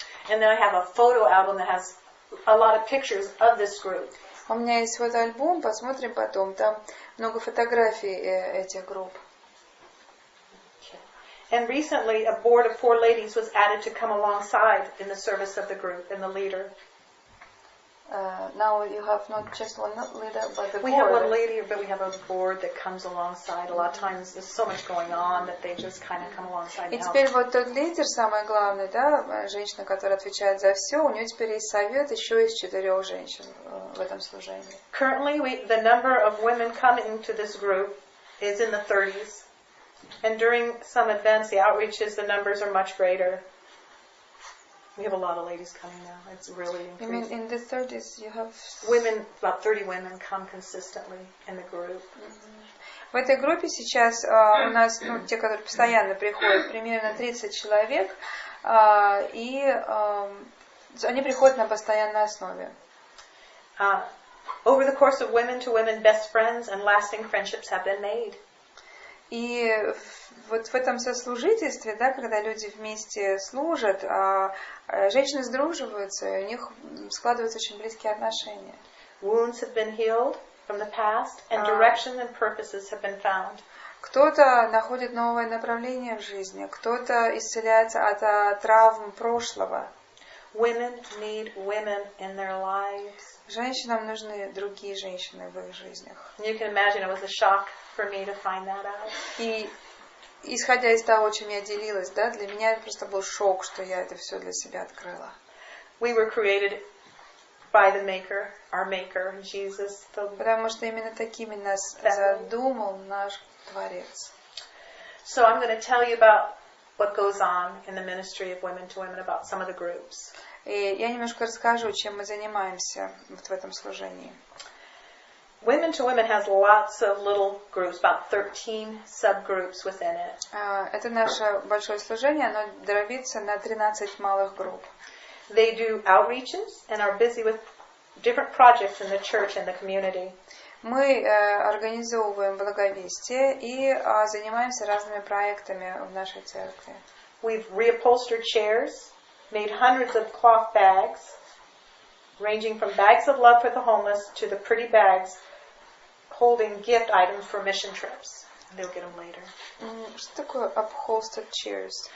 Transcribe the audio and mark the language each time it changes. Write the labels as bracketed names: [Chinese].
[English] And then I have a photo album that has a lot of pictures of this group. [Russian] У меня есть фотоальбом, посмотрим потом. Там много фотографий этих групп. [English] And recently, a board of 4 ladies was added to come alongside in the service of the group and the leader. Now you have not just one leader, but the board. We have one leader, but we have a board that comes alongside. A lot of times there's so much going on that they just kind of come alongside. [Russian] И теперь вот тот лидер, самый главный, да, женщина, которая отвечает за все, у нее теперь есть совет еще из 4 женщин в этом служении. [English] Currently, the number of women coming to this group is in the 30s. And during some events, the outreaches, the numbers are much greater. We have a lot of ladies coming now. It's really increasing. You mean in the 30s you have... Women, about 30 women come consistently in the group. [Russian] В этой группе сейчас у нас, те, которые постоянно приходят, примерно 30 человек, и они приходят на постоянной основе. [English] Over the course of women-to-women best friends and lasting friendships have been made. [Russian] И вот в этом сослужительстве, да, когда люди вместе служат, женщины сдруживаются, и у них складываются очень близкие отношения. [English] Wounds have been healed, from the past, and direction and purposes have been found. [Russian] Кто-то находит новое направление в жизни, кто-то исцеляется от травм прошлого. [English] Women need women in their lives. [Russian] Женщинам нужны другие женщины в их жизнях. [English] You can imagine it was a shock for me to find that out. [Russian] И исходя из того, чем я делилась, да, для меня это просто был шок, что я это все для себя открыла. [English] We were created by the Maker, our Maker, Jesus. [Russian] Потому что именно такими нас задумал наш Творец. [English] So I'm going to tell you about what goes on in the ministry of women to women, about some of the groups. [Russian] И я немножко расскажу, чем мы занимаемся вот в этом служении. [English] Women to Women has lots of little groups, about 13 subgroups within it. [Russian] Это наше большое служение, оно дробится на 13 малых групп. [English] They do outreaches and are busy with different projects in the church and the community. [Russian] Мы организовываем благовестие и занимаемся разными проектами в нашей церкви. [English] We've reupholstered chairs, made hundreds of cloth bags, ranging from bags of love for the homeless to the pretty bags holding gift items for mission trips. They'll get them later. [Russian] Что такое [English] upholstered chairs?